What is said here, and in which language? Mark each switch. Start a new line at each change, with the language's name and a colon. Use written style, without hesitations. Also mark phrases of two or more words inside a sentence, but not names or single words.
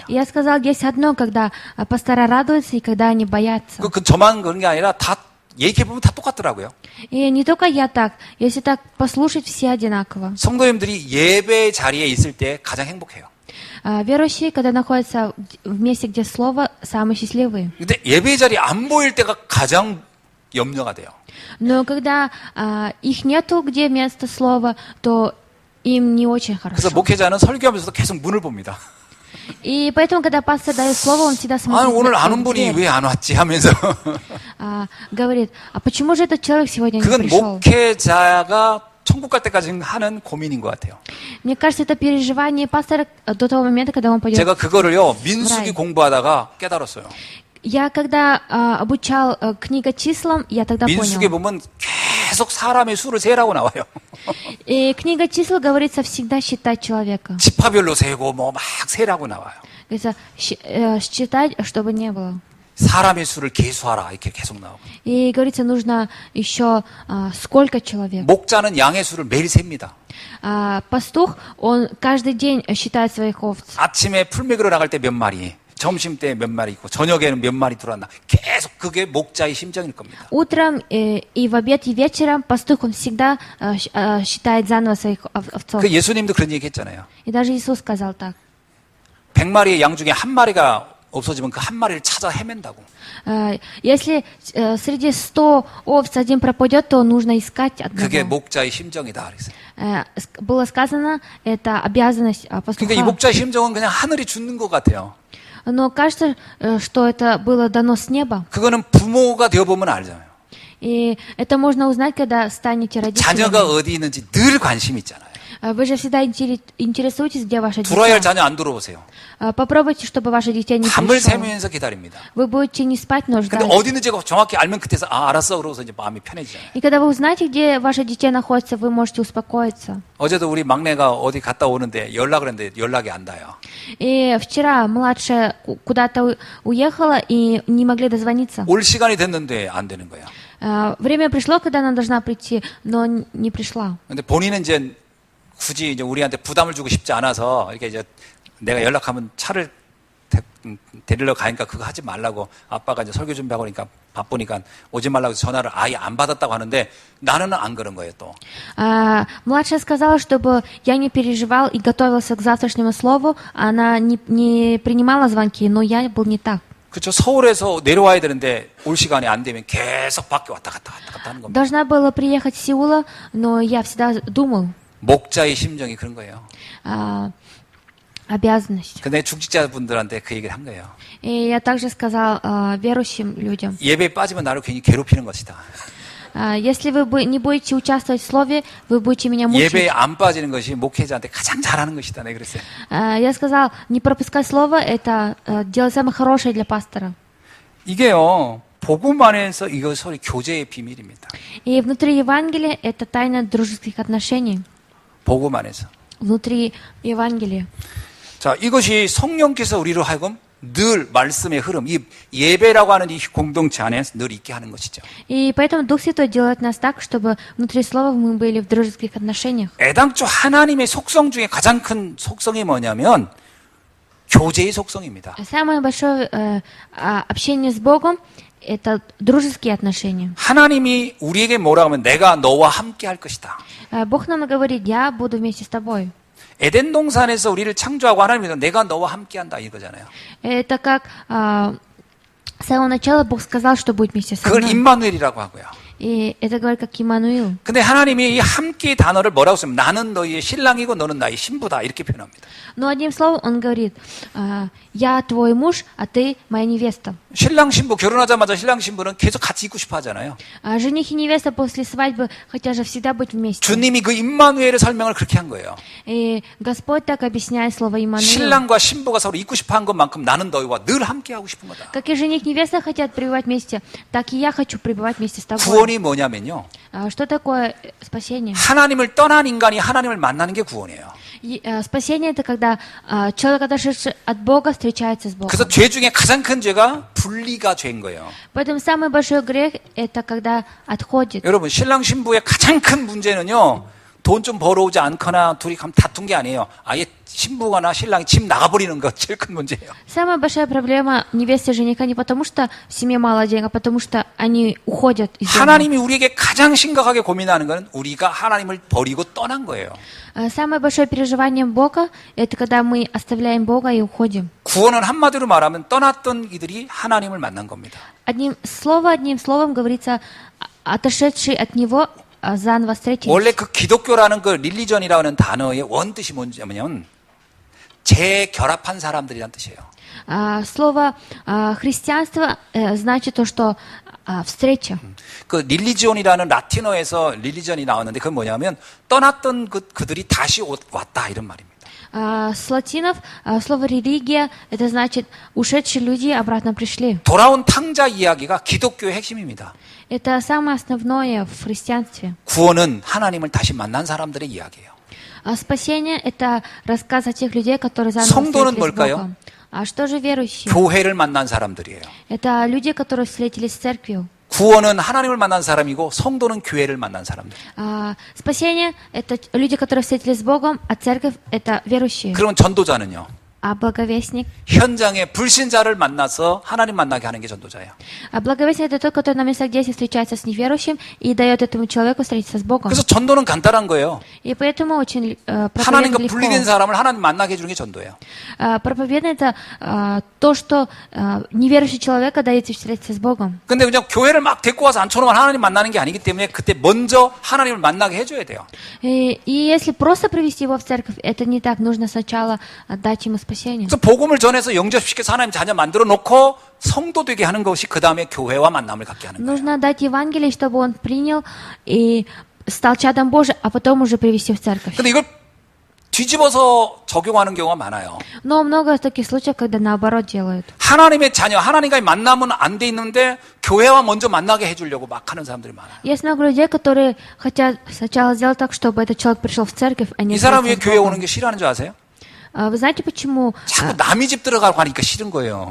Russian: Я сказал, есть одно, когда пастора радуются и когда они боятся.
Korean: 저만 그런 게 아니라 다 얘기해보면 다 똑같더라고요.
Russian: И не только я так, если так послушать, все одинаково.
Korean: 성도님들이 예배 자리에 있을 때 가장 행복해요.
Russian: Верующие, когда находятся в месте, где слово, самые счастливые.
Korean: 근데 예배 자리에 안 보일 때가 가장 염려가 돼요.
Russian: Но когда их нету, где место слова, то им не очень
Korean: 그래서
Russian: хорошо.
Korean: 목회자는 설교하면서도 계속 문을 봅니다.
Russian: И поэтому, когда пастор дает слово, он всегда смотрит
Korean: 오늘 안
Russian: на
Korean: 온 분이
Russian: дверь.
Korean: 왜 안 왔지 하면서.
Russian: Говорит, а почему же этот человек сегодня не
Korean: 그건
Russian: пришел?
Korean: 목회자가 천국 갈 때까지 하는 고민인 것 같아요.
Russian: Мне кажется, это переживание пастора до того момента, когда он пойдет.
Korean: 제가 그거를요, 민수기
Russian: Рай.
Korean: 공부하다가 깨달았어요.
Russian: Я когда обучал книга числам, я тогда
Korean: 민수기에
Russian: понял.
Korean: 보면 계속 사람의 수를 세라고 나와요.
Russian: И книга чисел говорится всегда считать человека.
Korean: 지파별로 세고 뭐 막 세라고 나와요.
Russian: Говорится, считать, чтобы не было.
Korean: 사람의 수를 계수하라 이렇게 계속 나오고.
Russian: И говорится, нужно еще сколько человек.
Korean: 목자는 양의 수를 매일 셉니다.
Russian: Пастух, он каждый день считает своих овц.
Korean: 아침에 풀 먹으러 나갈 때 몇 마리, 점심 때 몇 마리 있고 저녁에는 몇 마리 들어왔나. 계속 그게 목자의 심정일 겁니다.
Russian: Утром и в обед, и вечером пастух, он всегда считает заново своих овцов.
Korean: 그 예수님도 그런 얘기 했잖아요.
Russian: И даже Иисус сказал так.
Korean: 100마리의 양 중에 한 마리가 없어지면 그 한 마리를 찾아 헤맨다고.
Russian: Если среди 100 овц один пропадет, то нужно искать
Korean: 그게
Russian: одного.
Korean: 목자의 심정이다. 그랬어요.
Russian: Было сказано, это обязанность
Korean: 그러니까 이
Russian: пастуха.
Korean: 목자의 심정은 그냥 하늘이 주는 것 같아요.
Russian: Но кажется, что это было дано с неба.
Korean: 그거는 부모가 되어보면 알잖아요.
Russian: И это можно узнать, когда станете
Korean: 자녀가
Russian: родителями.
Korean: 어디 있는지 늘 관심 있잖아요.
Russian: Вы же всегда интересуетесь, где ваше
Korean: 들어야 할
Russian: дитя.
Korean: 자녀 안 들어오세요.
Russian: Попробуйте, чтобы ваше дитя не
Korean: 밤을
Russian: пришло.
Korean: 새면서 기다립니다.
Russian: Вы будете не спать, но
Korean: 근데
Russian: ждать.
Korean: 어디 있는지 정확히 알면 그때서 알았어 그러고서 이제 마음이 편해지잖아요.
Russian: И когда вы узнаете, где ваше дитя находится, вы можете успокоиться.
Korean: 어제도 우리 막내가 어디 갔다 오는데 연락을 했는데 연락이 안 닿아요.
Russian: И вчера младшая куда-то уехала и не могли дозвониться.
Korean: 올 시간이 됐는데 안 되는 거예요.
Russian: Время пришло, когда она должна прийти, но не пришла.
Korean: 근데 본인은 이제 굳이 이제 우리한테 부담을 주고 싶지 않아서 이렇게 이제 내가 연락하면 차를 데리러 가니까 그거 하지 말라고 아빠가 이제 설교 준비하고 그러니까 바쁘니까 오지 말라고 전화를 아예 안 받았다고 하는데 나는 안 그런 거예요 또.
Russian: Младшая сказала, чтобы я не переживал и готовился к завтрашнему слову. Она не принимала звонки, но я был не так.
Korean: 그렇죠. 서울에서 내려와야 되는데 올 시간이 안 되면 계속 밖에 왔다 갔다 하는 겁니다.
Russian: Должна была приехать с Сеула, но я всегда думал.
Korean: 목자의 심정이 그런 거예요.
Russian: Обязанность.
Korean: 근데 중직자분들한테 그 얘기를 한 거예요.
Russian: И я также сказал верующим людям.
Korean: 예배에 빠지면 나를 괜히 괴롭히는 것이다.
Russian: Если вы не будете участвовать в слове, вы будете меня мучить.
Korean: 예배에 안 빠지는 것이 목회자한테 가장 잘하는 것이다. 내가 그랬어요.
Russian: Я сказал, не пропускать слово, это делать самое хорошее для пастора.
Korean: 이게요. 복음 안에서 이것이 교제의 비밀입니다.
Russian: И внутри Евангелия это тайна дружеских отношений.
Korean: 복음 안에서.
Russian: Внутри Евангелия.
Korean: 자, 이것이 성령께서 우리로 하여금 늘 말씀의 흐름, 이 예배라고 하는 이 공동체 안에 늘 있게 하는 것이죠.
Russian: И поэтому Дух Святой делает нас так, чтобы внутри слова мы были в дружеских отношениях.
Korean: 애당초 하나님의 속성 중에 가장 큰 속성이 뭐냐면 교제의 속성입니다.
Russian: Самое большое общение с Богом – это дружеские отношения.
Korean: 하나님이 우리에게 뭐라고 하면 내가 너와 함께 할 것이다.
Russian: Бог нам говорит, я буду вместе с тобой.
Korean: 에덴 동산에서 우리를 창조하고 하나님이 내가 너와 함께 한다 이거잖아요.
Russian: Это как с самого начала Бог сказал, что будет вместе со
Korean: 그걸
Russian: мной.
Korean: 임마누엘이라고 하고요.
Russian: И это говорит как Иммануил.
Korean: 근데 하나님이 이 함께 단어를 뭐라고 쓰면 나는 너희의 신랑이고 너는 나의 신부다 이렇게 표현합니다.
Russian: Но одним словом он говорит, я твой муж, а ты моя невеста.
Korean: 신랑 신부 결혼하자마자 신랑 신부는 계속 같이 있고 싶어 하잖아요.
Russian: Жених и невеста после свадьбы хотят же всегда быть вместе.
Korean: 주님이 그 임마누엘의 설명을 그렇게 한 거예요.
Russian: И Господь так объясняет слово Иммануил.
Korean: 신랑과 신부가 서로 있고 싶어 한 것만큼 나는 너희와 늘 함께 하고 싶은 거다.
Russian: Как и жених и невеста хотят пребывать вместе, так и я хочу пребывать вместе с тобой.
Korean: 구원이 뭐냐면요.
Russian: Что такое спасение?
Korean: 하나님을 떠난 인간이 하나님을 만나는 게 구원이에요.
Russian: Спасение – это когда человек, отошедший от Бога, встречается с Богом.
Korean: 그래서 죄 중에 가장 큰 죄가 분리가 죄인 거예요.
Russian: Поэтому самый большой грех – это когда отходит.
Korean: 여러분 신랑 신부의 가장 큰 문제는요. 돈 좀 벌어오지 않거나 둘이 다툰 게 아니에요. 아예 신부가나 신랑이 집 나가버리는 거 제일 큰 문제예요.
Russian: Самая большая проблема невесты и жениха не потому, что в семье мало денег, а потому, что они уходят из дома.
Korean: 하나님이 우리에게 가장 심각하게 고민하는 것은 우리가 하나님을 버리고 떠난 거예요.
Russian: Самое большое переживание Бога – это когда мы оставляем Бога и уходим.
Korean: 구원은 한마디로 말하면 떠났던 이들이 하나님을 만난 겁니다.
Russian: Одним словом говорится, отошедший от Него заново встретились.
Korean: 원래 그 기독교라는 그 릴리전이라는 단어의 원뜻이 뭐냐면 재결합한 사람들이란 뜻이에요.
Russian: Слово христианство значит то, что встреча.
Korean: 그 릴리지온이라는 라틴어에서 릴리전이 나왔는데 그건 뭐냐면 떠났던 그들이 다시 왔다 이런 말입니다.
Russian: С латинов слово религия это значит ушедшие люди обратно пришли.
Korean: 돌아온 탕자 이야기가 기독교의 핵심입니다.
Russian: Это самое основное в христианстве.
Korean: 구원은 하나님을 다시 만난 사람들의 이야기예요.
Russian: Спасение это рассказ о тех людей, которые заново
Korean: 성도는
Russian: встретились с
Korean: 뭘까요?
Russian: Богом. А что же верующие?
Korean: 교회를 만난 사람들이에요.
Russian: Это люди, которые встретились с церковью.
Korean: 구원은 하나님을 만난 사람이고 성도는 교회를 만난 사람들.
Russian: Спасение это люди, которые встретились с Богом, а церковь это верующие.
Korean: 그러면 전도자는요?
Russian: А благовестник?
Korean: 현장에 불신자를 만나서 하나님 만나게 하는 게 전도자예요.
Russian: А благовестник это тот, который на местах действия встречается с неверующим и дает этому человеку встретиться с Богом.
Korean: 그래서 전도는 간단한 거예요.
Russian: И поэтому очень
Korean: 하나님과
Russian: проповедник
Korean: 분리된
Russian: легко.
Korean: 사람을 하나님 만나게 해주는 게 전도예요.
Russian: Проповедник это то, что неверующий человека дает встретиться с Богом.
Korean: 근데 그냥 교회를 막 데리고 와서 앉혀놓으면 하나님 만나는 게 아니기 때문에 그때 먼저 하나님을 만나게 해줘야 돼요.
Russian: И если просто привести его в церковь, это не так. Нужно сначала дать ему спасение.
Korean: 그래서 복음을 전해서 영접시켜서 하나님 자녀 만들어 놓고 성도 되게 하는 것이 그 다음에 교회와 만남을 갖게 하는 거예요.
Russian: Нужно дать Евангелие, чтобы он принял и стал чадом Божиим, а потом уже привести в церковь.
Korean: 근데 이걸 뒤집어서 적용하는 경우가 많아요.
Russian: Но много таких случаев, когда наоборот делают.
Korean: 하나님의 자녀, 하나님과의 만남은 안 돼 있는데 교회와 먼저 만나게 해주려고 막 하는 사람들이 많아요.
Russian: Есть много людей, которые хотят сначала сделать так, чтобы этот человек пришел в церковь, а не
Korean: 이 사람 왜
Russian: встретился с
Korean: 교회
Russian: Богом.
Korean: 오는 게 싫어하는 줄 아세요?
Russian: Вы знаете, почему?
Korean: 자꾸 남의 집 들어가고 하니까 싫은 거예요.